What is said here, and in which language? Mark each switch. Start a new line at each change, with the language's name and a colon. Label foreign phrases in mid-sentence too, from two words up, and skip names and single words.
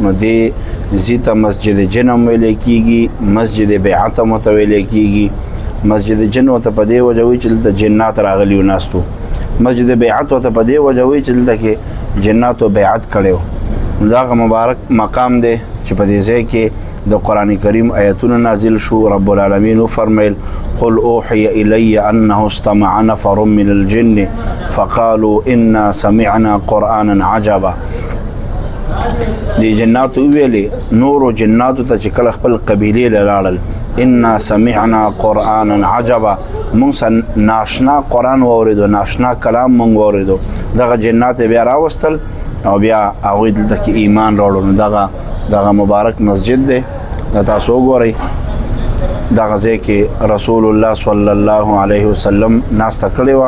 Pashto: نو دې ځي ته مسجد جن هم ویلی کېږي، مسجد بیعت هم ورته ویلی کېږي. مسجد جن ورته په دې وجه وایي چې دلته جنات راغلي و ناستو، مسجد بیعت ورته په دې وجه وایي چې دلته کې جناتو بیعت کړی و. نو دا هغه مبارک مقام دی چې په دې ځای کې د قرآن کریم آیتونه نازل شو.
Arabic: رب العالمین وفرمیل قل اوحی الی انه استمع نفر من الجن فقالوا انا سمعنا قرآنا عجبا.
Pashto: دی جناتو ویلی نورو جناتو ته چې کله خپل قبیلې له لاړل،
Arabic: انا سمعنا قرآنا عجبا،
Pashto: مونږ ناشنا قرآن واورېدو، ناشنا کلام مونږ واورېدو. دغه جنات بیا راوستل او بیا هغوی دلته کې ایمان راوړو. نو دغه مبارک مسجد دی، دا تاسو وګورئ. دغه ځای کې رسول الله
Arabic: صلی الله علیه وسلم
Pashto: ناسته کړې وه.